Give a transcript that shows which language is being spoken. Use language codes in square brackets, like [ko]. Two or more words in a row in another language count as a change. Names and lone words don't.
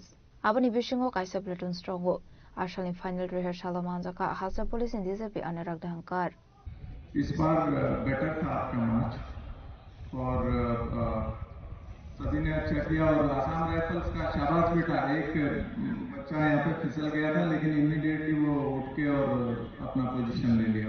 [trp] Abani bishingo kaisa platoon strongo. Ashali [en] final rehearsal [trp] manjaka hasa police in DCP Anurag Dhankar. [hi] इस बार बेटर था आपका मैच और सभी ने अच्छा किया और आसाम राइफल्स का शाबाश बेटा। एक बच्चा यहाँ पे फिसल गया था लेकिन इमीडिएटली वो उठ के और अपना पोजीशन ले लिया।